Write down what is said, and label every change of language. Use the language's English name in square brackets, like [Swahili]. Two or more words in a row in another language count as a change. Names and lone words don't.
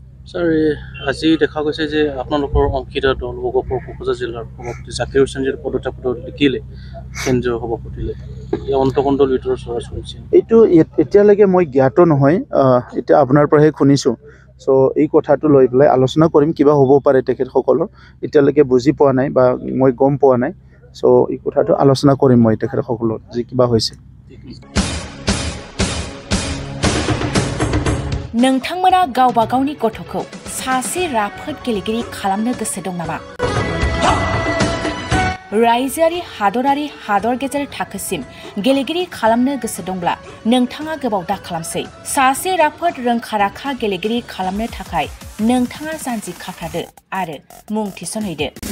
[Assamese] স্যার আজি দেখা গৈছে যে আপোনালোকৰ অংকিতা দল বগোপুৰ কোকৰাঝাৰ জিলাৰ সভাপতি জাকিৰ হুছেইনৰ পদত্যাগপত্ৰ লিখিলে কেন্দ্ৰীয় সভাপতিলে এই অন্তকণ্ডল ভিতৰত চৰা চলিছে এইটো এতিয়ালৈকে মই জ্ঞাত নহয় এতিয়া আপোনাৰ পৰাহে শুনিছোঁ চ' এই কথাটো লৈ পেলাই আলোচনা কৰিম কিবা হ'ব পাৰে তেখেতসকলৰ এতিয়ালৈকে বুজি পোৱা নাই বা মই গম পোৱা নাই চ' এই কথাটো আলোচনা কৰিম মই তেখেতসকলৰ যি কিবা হৈছে [Bodo] नोंथांमोना गावबा गावनि गथ'खौ सासे राफोद गेलेगिरि खालामनो गोसो दं नामा? रायजोआरि हादरारि हादर गेजेर थाखोसिम गेलेगिरि खालामनो गोसो दंब्ला नोंथाङा गोबाव दा खालामसै सासे राफोद रोंखा-राखा गेलेगिरि खालामनो थाखाय नोंथाङा जानजि खाफ्रादो आरो मुं थिसनहैदो